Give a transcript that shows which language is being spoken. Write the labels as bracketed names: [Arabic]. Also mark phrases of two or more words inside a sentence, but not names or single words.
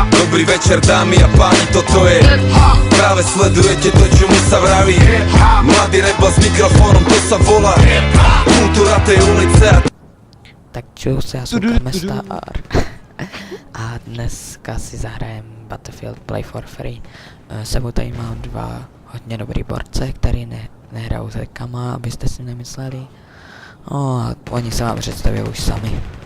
[Slovak] Dobrý večer dámy a páni, toto je Práve sledujete to, čomu sa vraví Mladý rebel s mikrofónom, to sa volá Kultúra tej ulice a... [Czech] Tak čus, já jsem Kamestar a dneska si zahrajem Battlefield Play for Free. Sebou tady mám dva hodně dobrý borce, který nehrajou se kama, abyste si nemysleli. A oni se vám představí už sami.